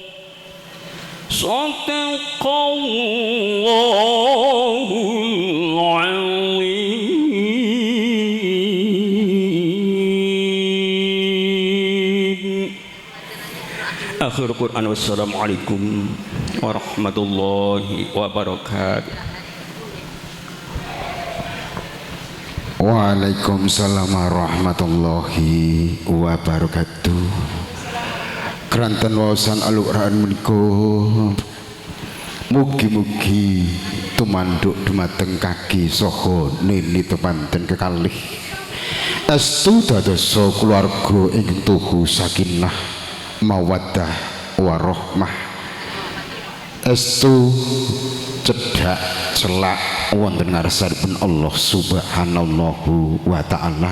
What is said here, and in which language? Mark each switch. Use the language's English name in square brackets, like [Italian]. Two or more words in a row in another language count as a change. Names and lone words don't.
[Arabic] صدق الله العظيم. آخر القرآن. والسلام عليكم ورحمة الله وبركاته. وعليكم السلام ورحمة الله وبركاته. [Javanese] Keranten wawasan Al-Qur'an menika mugi-mugi tumanduk dumateng kaki saha nini tepanten kekalih estu dadosa keluarga ing tuhu [Arabic] سكينة مودة ورحمة, [Javanese] estu cedhak celak wonten ngarsanipun [Arabic] الله سبحانه وتعالى.